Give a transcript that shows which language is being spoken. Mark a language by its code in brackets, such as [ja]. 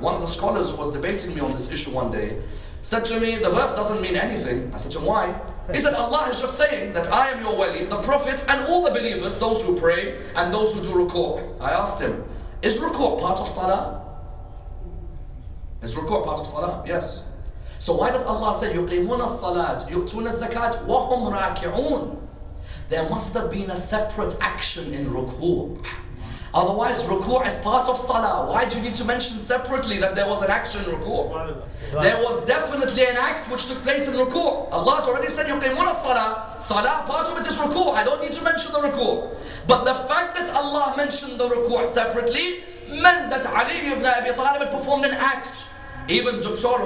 [en] One of the scholars who was debating me on this issue one day said to me, the verse doesn't mean anything. I said to him, why? He said, Allah is just saying that I am your wali, the Prophet, and all the believers, those who pray and those who do ruku'. I asked him, is ruku' part of salah? Is ruku' part of salah? Yes. So why does Allah say, [ar] يُقِيمُونَ الصَّلَاةِ يُؤْتُونَ الزَّكَاةِ وَهُمْ رَاكِعُونَ? [en] There must have been a separate action in ruku'. Otherwise, ruku' is part of salah. Why do you need to mention separately that there was an action in ruku'? There was definitely an act which took place in ruku'. Allah has already said, [ar] يُقِيمُونَ الصَّلَاةِ. [en] Salah, part of it is ruku'. I don't need to mention the ruku'. But the fact that Allah mentioned the ruku' separately meant that Ali ibn Abi Talib had performed an act. Even Dr.